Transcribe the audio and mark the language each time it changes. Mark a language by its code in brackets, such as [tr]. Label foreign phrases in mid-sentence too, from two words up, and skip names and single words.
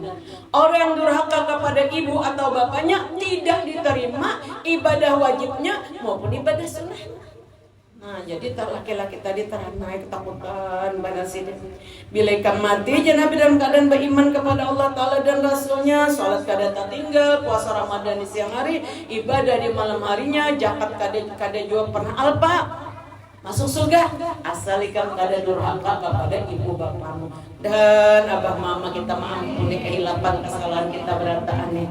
[id] Orang yang durhaka kepada ibu atau bapaknya tidak diterima ibadah wajibnya maupun ibadah sunnahnya. [bjn] Nah, jadi laki-laki tadi terhanai ketakutan pada sini. Bila ikan mati, Nabi dalam keadaan beriman kepada Allah Ta'ala dan Rasulnya, sholat kada tinggal, puasa Ramadan di siang hari, ibadah di malam harinya, zakat kada juga pernah alpa, masuk surga. Asal ikan kada durhaka kepada ibu bapakmu. Dan abah mama kita mengampuni kehilapan kesalahan kita berataan nih.